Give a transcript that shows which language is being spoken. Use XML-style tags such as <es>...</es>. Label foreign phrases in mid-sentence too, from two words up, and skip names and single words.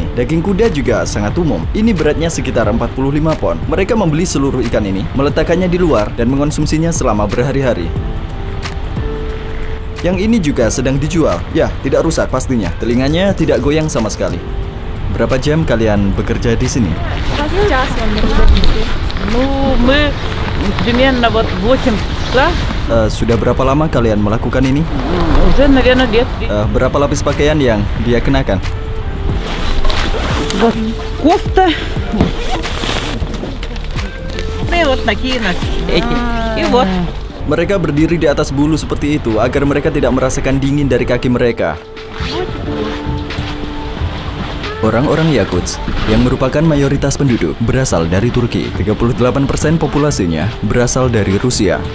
<id>Daging kuda juga sangat umum. Ini beratnya sekitar 45 pon. Mereka membeli seluruh ikan ini, meletakkannya di luar, dan mengonsumsinya selama berhari-hari. Yang ini juga sedang dijual. Ya, tidak rusak pastinya. Telinganya tidak goyang sama sekali. Berapa jam kalian bekerja di sini?</id> <ru>Сейчас он работает. Ну, мы примерно вот 8 часа.</ru> <id>Sudah berapa lama kalian melakukan ini?</id> <ru>Уже, наверное, лет.</ru> <id>Berapa lapis pakaian yang dia kenakan?</id> <ru>Вот кофта. И вот такие эти. И вот.</ru> <id>Mereka berdiri di atas bulu seperti itu agar mereka tidak merasakan dingin dari kaki mereka. Orang-orang Yakutsk yang merupakan mayoritas penduduk berasal dari Turki. 38% populasinya berasal dari Rusia.</id>